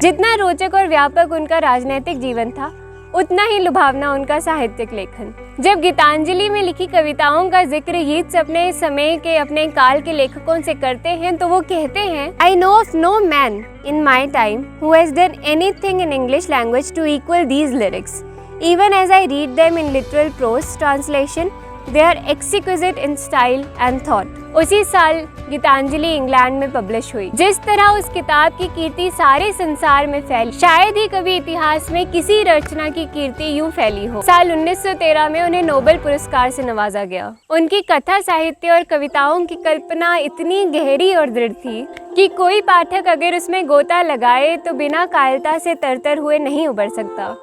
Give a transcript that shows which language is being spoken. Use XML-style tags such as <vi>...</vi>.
<hi>जितना रोचक और व्यापक उनका राजनीतिक जीवन था, उतना ही लुभावना उनका साहित्यिक लेखन। जब गीतांजलि में लिखी कविताओं का जिक्र येट्स अपने समय के, अपने काल के लेखकों से करते हैं तो वो कहते हैं,</hi> <en>I know of no man in my time who has done anything in English language to equal these lyrics. Even as I read them in literal prose translation, they are exquisite in style and thought.</en> <hi>उसी साल Geetanjali England में publish हुई। जिस तरह उस किताब की कीर्ति सारे संसार में फैली, शायद ही कभी इतिहास में किसी रचना की कीर्ति यूं फैली हो। साल 1913 में उन्हें नोबेल पुरस्कार से नवाजा गया। उनकी कथा साहित्य और कविताओं की कल्पना इतनी गहरी और दृढ़ थी कि कोई पाठक अगर उसमें गोता लगाए तो बिना कायरता से तरतर हुए नहीं उबर सकता।</hi>